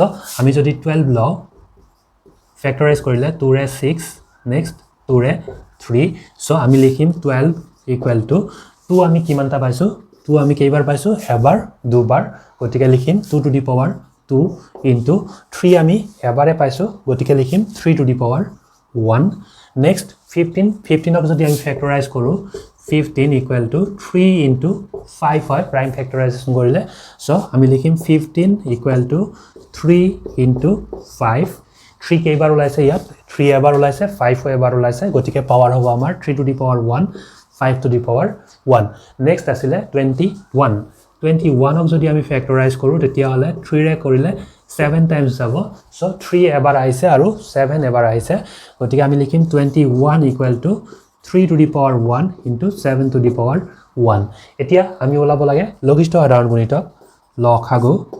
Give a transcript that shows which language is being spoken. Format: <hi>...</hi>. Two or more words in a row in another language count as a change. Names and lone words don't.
<as>আমি যদি 12 লও ফেক্টৰাইজ কৰিলে 2 ৰে 6 নেক্সট 2 ৰে 3 সো আমি লিখিম 12</as> <en>equal to</en> <as>2 আমি কিমানটা পাইছো 2 আমি কেইবাৰ পাইছো এবাৰ দুবাৰ গতিকে লিখিম 2</as> <en>to the power</en> <as>2 ইনটু 3 আমি এবাৰে পাইছো গতিকে লিখিম 3</as> <en>to the power</en> <as>1 next 15 of যদি আমি ফেক্টৰাইজ কৰো 15</as> <en>equal to</en> <as>3 into 5 হয় prime factorization কৰিলে সো আমি লিখিম 15</as> <en>equal to</en> <as>3 into 5 3 কেইবাৰ ওলাইছে ইয়াত 3 এবাৰ ওলাইছে 5 এবাৰ ওলাইছে গতিকে পাৱাৰ হ'ব আমাৰ 3</as> <en>to the power</en> <as>1 5</as> <en>to the power</en> <as>1 next আছিলে 21 ক যদি আমি ফেক্টৰাইজ কৰো তেতিয়া হলে 3 ৰে কৰিলে 7 টাইমছ যাব সো 3 এবাৰ আহিছে আৰু 7 এবাৰ আহিছে গতিকে আমি লিখিম 21</as> <en>equal to</en> <as>3</as> <en>to the power</en> <as>1 ইনটু 7</as> <en>to the power</en> <as>1 এতিয়া আমি ওলাব লাগে লঘিষ্ঠ সাধাৰণ গুণিতক লসাগু</as>